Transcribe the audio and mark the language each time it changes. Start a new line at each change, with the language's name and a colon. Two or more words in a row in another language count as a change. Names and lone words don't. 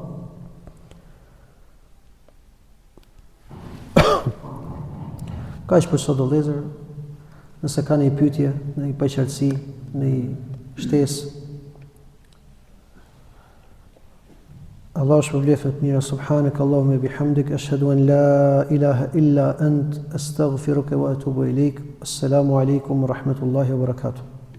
Albanian: Kaq për sot o vëllezër, nëse ka një pyetje, një paqartësi, një shtesë, Allah shpërblet mira,
Arabic: سبحانك اللهم وبحمدك، أشهد أن لا إله إلا أنت، أستغفرك وأتوب إليك. السلام عليكم ورحمة الله وبركاته.